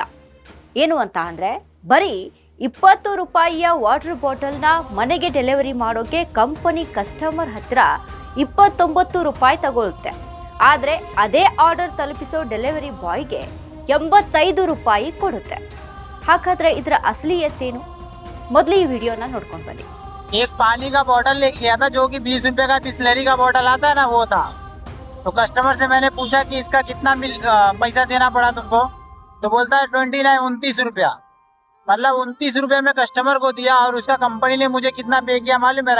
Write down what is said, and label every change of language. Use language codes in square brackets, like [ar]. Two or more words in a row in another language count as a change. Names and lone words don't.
[kn] ಏನು ಅಂತ ಅಂದ್ರೆ, ಬರೀ 20 ರೂಪಾಯಿಯ [en] water bottle [kn] ಮನೆಗೆ ಡೆಲಿವರಿ ಮಾಡೋಕೆ [en] company customer [kn] ಹತ್ರ 29 ರೂಪಾಯಿ ತಗೊಳುತ್ತೆ. ಆದರೆ ಅದೇ ಆರ್ಡರ್ ತಲುಪಿಸೋ [en] delivery boy [kn] 85 ರೂಪಾಯಿ ಕೊಡುತ್ತೆ. ಹಾಗಾದ್ರೆ ಇದರ ಅಸಲಿಯತ್ತೇನು? ಮೊದಲು ಈ ವಿಡಿಯೋನ ನೋಡ್ಕೊಂಡು ಬನ್ನಿ. [hi] एक पानी का बोतल लेके गया था जो कि 20 रुपए का बिस्लरी का बोतल आता है ना, वो था. तो कस्टमर से मैंने पूछा कि इसका कितना पैसा देना पड़ा तुमको, तो बोलता है 29 रुपया. मतलब 29 रुपये में कस्टमर को दिया और उसका कंपनी ने मुझे कितना पे किया मालूम है?